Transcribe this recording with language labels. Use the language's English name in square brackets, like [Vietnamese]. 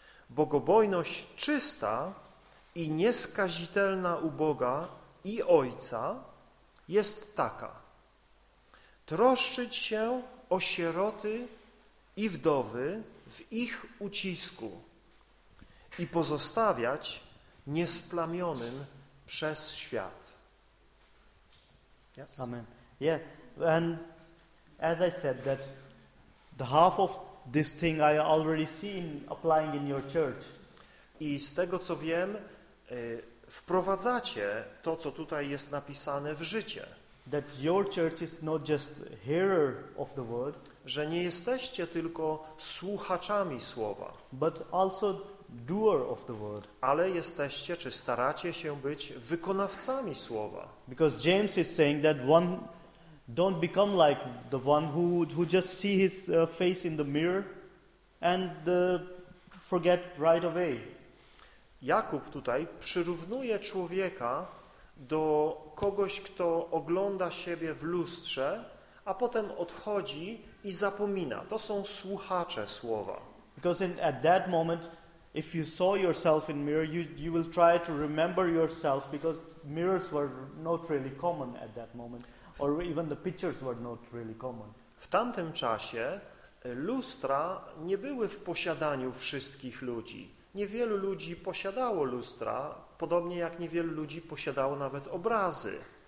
[Polish] Bogobojność czysta i nieskazitelna u Boga i Ojca jest taka: troszczyć się o sieroty i wdowy w ich ucisku i pozostawiać niesplamionym przez świat. [English] Yes. Amen. Yeah, and as I said, that the half of this thing I already seen applying in your church. [Polish] I z tego co wiem, wprowadzacie to, co tutaj jest napisane, w życie. [English] That your church is not just hearer of the word. [Polish] Że nie jesteście tylko słuchaczami słowa. [English] But also doer of the word. [Polish] Ale jesteście, czy staracie się być, wykonawcami słowa. [English] Because James is saying that one don't become like the one who just see his face in the mirror and forget right away. [Polish] Jakub tutaj przyrównuje człowieka do kogoś, kto ogląda siebie w lustrze, a potem odchodzi i zapomina. To są słuchacze słowa. [English] Because at that moment, if you saw yourself in mirror, you will try to remember yourself, because mirrors were not really common at that moment. Or even the pictures were not really common. [Polish] W tamtym czasie lustra nie były w posiadaniu wszystkich ludzi. Niewielu ludzi posiadało lustra, podobnie jak niewielu ludzi posiadało nawet obrazy.